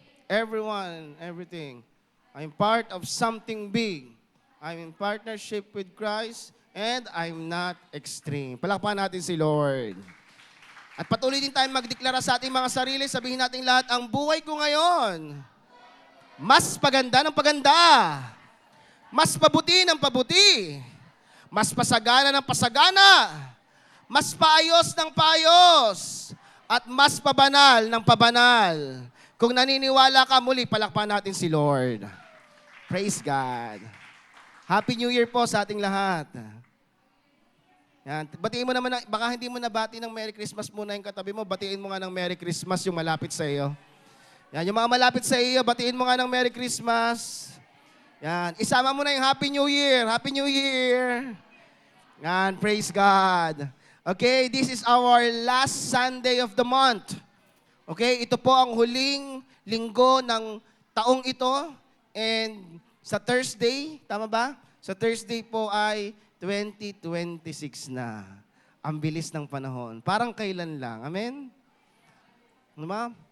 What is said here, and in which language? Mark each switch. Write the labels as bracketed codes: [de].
[en] Everyone, everything. I'm part of something big. I'm in partnership with Christ and I'm not extreme. [tl] Palakpakan natin si Lord. At patuloy din tayong magdeklara sa ating mga sarili. Sabihin natin lahat, ang buhay ko ngayon, mas paganda ng paganda. Mas pabuti ng pabuti. Mas pasagana ng pasagana. Mas paayos ng paayos. At mas pabanal ng pabanal. Kung naniniwala ka, muli, palakpakan natin si Lord. Praise God. [en] Happy New Year [tl] po sa ating lahat. Yan. Batiin mo naman, baka hindi mo nabati ng Merry Christmas muna yung katabi mo, batiin mo nga ng Merry Christmas yung malapit sa iyo. Yan, yung mga malapit sa iyo, batiin mo nga ng Merry Christmas. Yan, isama mo na yung [en] Happy New Year. Happy New Year. Yan, praise God. Okay, this is our last Sunday of the month. [tl] Okay, ito po ang huling linggo ng taong ito. And sa Thursday, tama ba? Sa Thursday po ay 2026 na. Ang bilis ng panahon. Parang kailan lang. Amen? Diba?